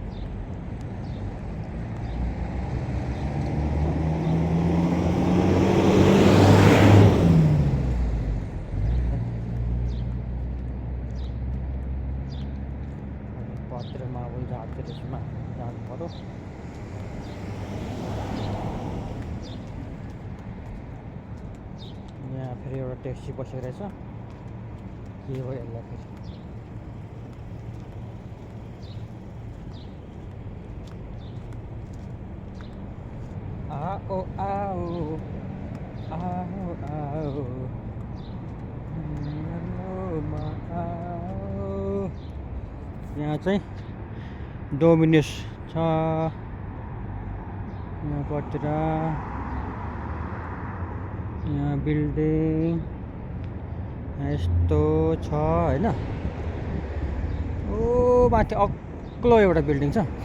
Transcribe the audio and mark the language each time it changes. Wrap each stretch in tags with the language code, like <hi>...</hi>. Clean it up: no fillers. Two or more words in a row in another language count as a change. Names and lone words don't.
<ne>पत्रमा अब झारतिर जानु पर्यो। यहाँ फेरि एउटा ट्याक्सी बसेको रहेछ, के भयो यसलाई फेरि।</ne> <hi>आओ आओ आओ आओ मेलोमा आओ।</hi> <ne>यहाँ चाहिँ डोमिनोस छ यहाँपट्टि। यहाँ बिल्डिङ यस्तो छ होइन। ओ माथि अग्लो एउटा बिल्डिङ छ।</ne>